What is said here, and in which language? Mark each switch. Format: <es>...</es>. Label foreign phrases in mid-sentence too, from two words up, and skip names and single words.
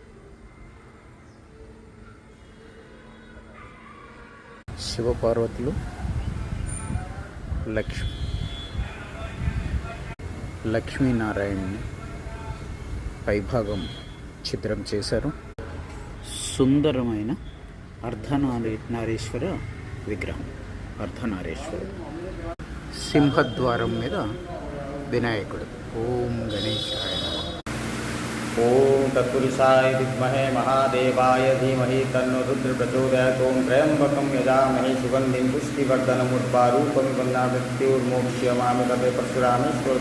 <te>శివపార్వతులు లక్ష్మీనారాయణని పైభాగం చిత్రం చేశారు. సుందరమైన అర్ధనారీశ్వర విగ్రహం. అర్ధనారీశ్వరుడు. సింహద్వారం మీద వినాయకుడు.</te> <sa>ఓం గణేశాయ నమః. ओम तत्पुरुषाय विद्महे महादेवाय धीमहि तन्नो रुद्र प्रचोदयात्. ओम त्र्यंबकं यजामहे सुगंधिं पुष्टिवर्धनम् उर्वारुकमिव बन्धनात् मृत्युर्मोक्ष्यमामृतते. परशुरामेश्वर</sa>